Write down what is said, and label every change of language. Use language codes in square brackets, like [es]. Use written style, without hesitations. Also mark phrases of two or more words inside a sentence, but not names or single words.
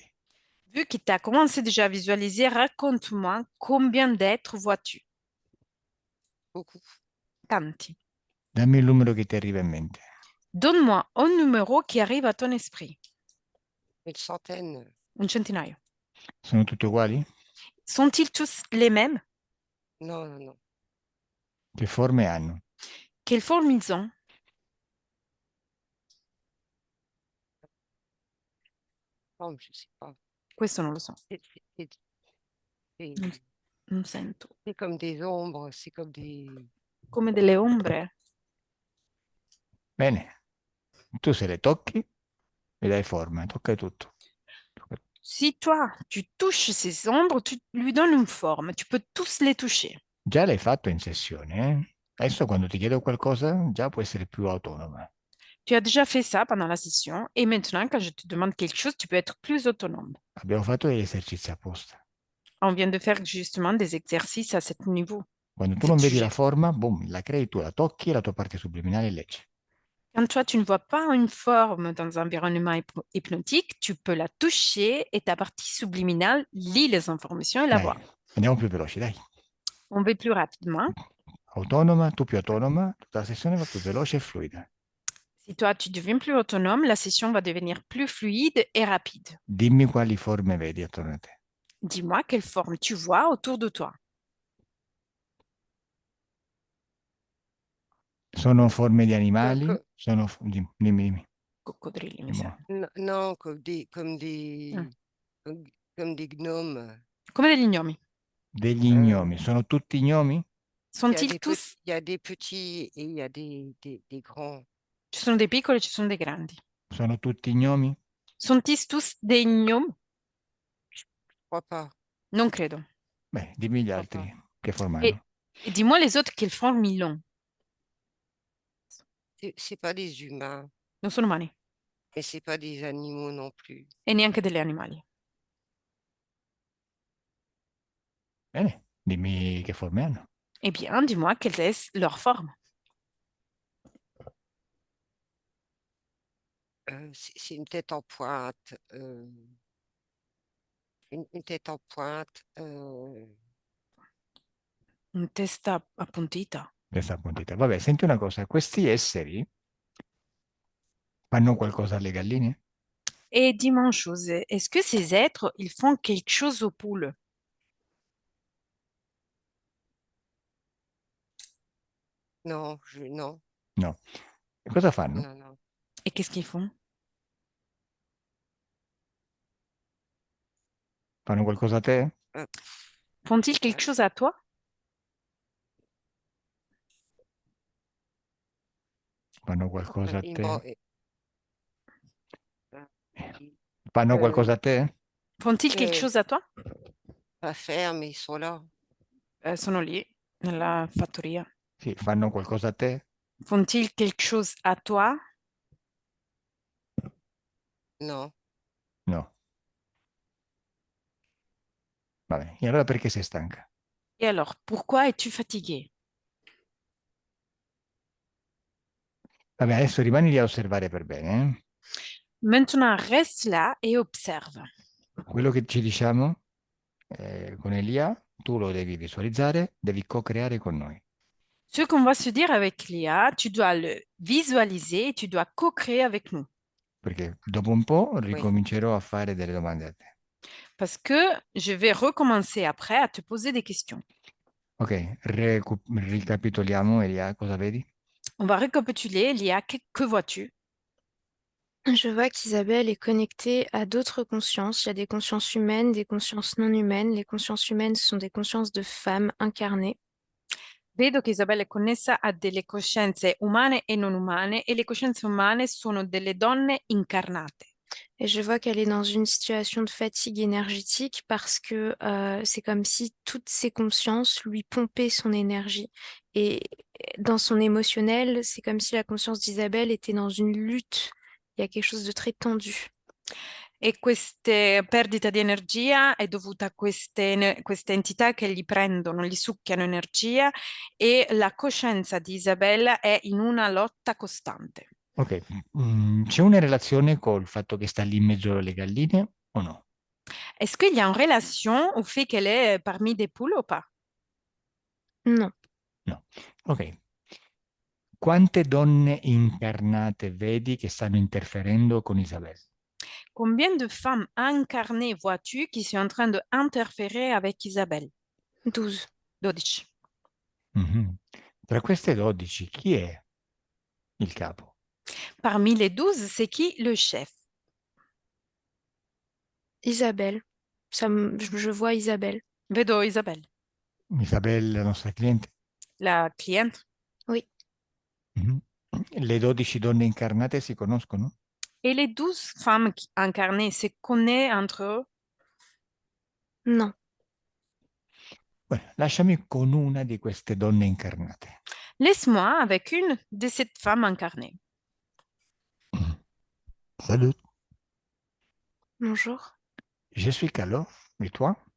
[fr] Vu que tu as commencé déjà à visualiser, raconte-moi combien d'êtres vois-tu? Beaucoup. [it] Tanti. Dammi il numero che ti arriva in mente. [fr] Donne-moi un numéro qui arrive à ton esprit. Une centaine. [it] Un centinaio. Sono tutti uguali? [fr] Sont-ils tous les mêmes? Non, non, non. [it] Che forme hanno? [fr] Quelle forme ils ont? Non, je sais pas. [it] Questo non lo so. [fr] C'est- [it] Non, non sento. [fr] c'est comme des ombres, c'est comme des. [it] Come delle ombre. Bene, tu se le tocchi e dai forma, tocca tutto. [fr] Si toi, tu touches ces ombres, tu lui donnes une forme. Tu peux tous les toucher. [it] Già l'hai fatto in sessione, eh? Adesso quando ti chiedo qualcosa, già può essere più autonoma. [fr] Tu as déjà fait ça pendant la session et maintenant, quand je te demande quelque chose, tu peux être plus autonome. [it] Abbiamo fatto degli esercizi apposta. [fr] On vient de faire justement des exercices à ce niveau. [it] Quando tu [fr] Ce [it] non vedi [fr] sujet. [it] la forma, boom, la crei tu, la tocchi e la tua parte subliminale legge. [fr] Quand toi, tu ne vois pas une forme dans un environnement hypnotique, tu peux la toucher et ta partie subliminale lit les informations et la [it] Dai, [fr] voit. [it] andiamo più veloci, dai. [fr] On va plus rapidement. [it] Autonoma, tu più autonoma, tutta la sessione va più veloce e fluida. [fr] Si toi, tu deviens plus autonome, la session va devenir plus fluide et rapide. [it] Dimmi quali forme vedi attorno a te. [fr] Dis-moi quelle forme tu vois autour de toi. [it] Sono forme di animali? Co- Dimmi. Coccodrilli, mi Dimmi. sembra. [fr] Non, Mm. comme des gnomes. [it] Come degli gnomi. Degli Euh, gnomi. Sono tutti gnomi? [fr] Sont-ils tous? il y a des petits et il y a des grands. [it] Ci sono dei piccoli e ci sono dei grandi. Sono tutti gnomi? [fr] Sont-ils tous des gnomes? Je crois pas. [it] Non credo. Beh, dimmi gli [fr] Pourquoi [it] altri che forma [fr] Et, [it] hanno. [fr] et dis-moi les autres quelle forme ils ont. C'est pas des humains, [it] Non sono umani [fr] mais c'est pas des animaux non plus. [it] e neanche degli animali. Bene, dimmi che forme hanno. [fr] Eh bien, dis-moi quelle est leur forme. C'est une tête en pointe, une tête en pointe. [it] Una testa appuntita. Questa appuntita. Vabbè, senti una cosa, questi esseri fanno qualcosa alle galline? [fr] Et dis-moi une chose, est-ce que ces êtres, ils font quelque chose aux poules? Non, non, [it] No. E cosa fanno? [fr] non, non. Et qu'est-ce qu'ils font? [it] Fanno qualcosa a te? Euh, [fr] Font-ils quelque chose à toi? [it] Fanno qualcosa a [fr] ils [it] te? [fr] m'ont- [it] Fanno euh, qualcosa a te? [fr] Font-ils quelque euh, chose à toi? pas faire, mais ils sont là. [it] Sono lì, nella fattoria. Sì, fanno qualcosa a te? [fr] Font-ils quelque chose à toi? Non. [it] No. Vabbè, e allora perché sei stanca? [fr] Et alors, pourquoi es-tu fatigué? [it] Vabbè, adesso rimani lì a osservare per bene, eh? [fr] Maintenant, reste là et observe. [it] Quello che ci diciamo con Elia, tu lo devi visualizzare, devi co-creare con noi. [fr] Ce qu'on va se dire avec Léa, tu dois le visualiser et tu dois co-créer avec nous. [it] Perché dopo un po' [fr] Oui. [it] ricomincerò a fare delle domande a te. [fr] Parce que je vais recommencer après à te poser des questions. [it] Ok, ricapitoliamo, Elia, cosa vedi? [fr] On va récapituler. Léa, que vois-tu? Je vois qu'Isabelle est connectée à d'autres consciences. Il y a des consciences humaines, des consciences non humaines. Les consciences humaines sont des consciences de femmes incarnées. [it] Vedo che Isabella è connessa a delle coscienze umane e non umane e le coscienze umane sono delle donne incarnate. [fr] Et je vois qu'elle est dans une situation de fatigue énergétique parce que c'est comme si toutes ses consciences lui pompaient son énergie. Et dans son émotionnel, c'est comme si la conscience d'Isabelle était dans une lutte. Il y a quelque chose de très tendu. [it] E questa perdita di energia è dovuta a queste entità che gli prendono, gli succhiano energia e la coscienza di Isabella è in una lotta costante. Ok, c'è una relazione col fatto che sta lì in mezzo alle galline o no? [fr] Est-ce qu'il y a une relation au fait qu'elle est parmi des poules ou pas? Non, [it] No. Ok. Quante donne incarnate vedi che stanno interferendo con Isabella? [fr] Combien de femmes incarnées vois-tu qui sont en train d'interférer avec Isabelle? 12. [it] 12. Mhm. Tra queste 12, chi è il capo? [fr] Parmi les 12, c'est qui le chef? Isabelle. Je vois Isabelle. [it] Vedo Isabelle, Isabella, la nostra cliente? la cliente. [fr] Oui, Mhm. [it] Le 12 donne incarnate si conoscono? [fr] Et les 12 femmes incarnées se connaissent entre eux. non. [it] Beh, lasciami con una di queste donne incarnate. [fr] Laisse-moi avec une de ces femmes incarnées. Salut, Bonjour. je suis Calo, et toi?